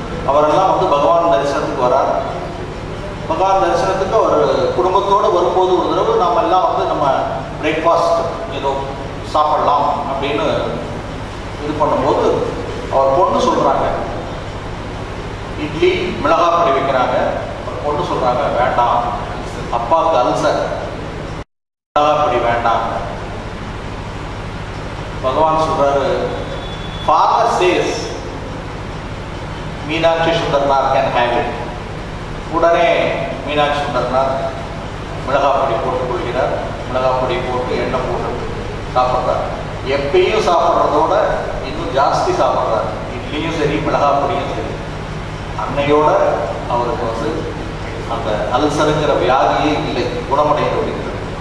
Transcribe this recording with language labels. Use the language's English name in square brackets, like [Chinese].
[Tamil] அவரெல்லாம் வந்து பகவான் தரிசனத்துக்கு வரார். பகவான் தரிசனத்துக்கு அவர் குடும்பத்தோடு வரும்போது ஒரு தடவை நாம் எல்லாம் வந்து நம்ம பிரேக்ஃபாஸ்ட் ஏதோ சாப்பிடலாம் அப்படின்னு இது பண்ணும்போது அவர் பொண்ணு சொல்கிறாங்க, இட்லி மிளகாய் பொடி வைக்கிறாங்க. பொண்ணு சொல்கிறாங்க வேண்டாம், அப்பாவுக்கு அல்சர், மிளகாய் பொடி வேண்டாம். பகவான் சொல்றாரு, [English] Father says Meenakshi Sundaranar can have it. [Tamil] உடனே மீனாட்சி சுந்தரனார் மிளகாய் பொடி போட்டுக் கொள்கிறார். மிளகாய் பொடி போட்டு எண்ணெய் போட்டு சாப்பிட்றார். எப்பயும் சாப்பிட்றதோட இன்னும் ஜாஸ்தி சாப்பிட்றார். இட்லியும் சரி மிளகாய் பொடியும் சரி. அன்னையோட அவருக்கு வந்து அந்த அல்சருங்கிற வியாதியே இல்லை, குணமடைந்து விடுகிறது.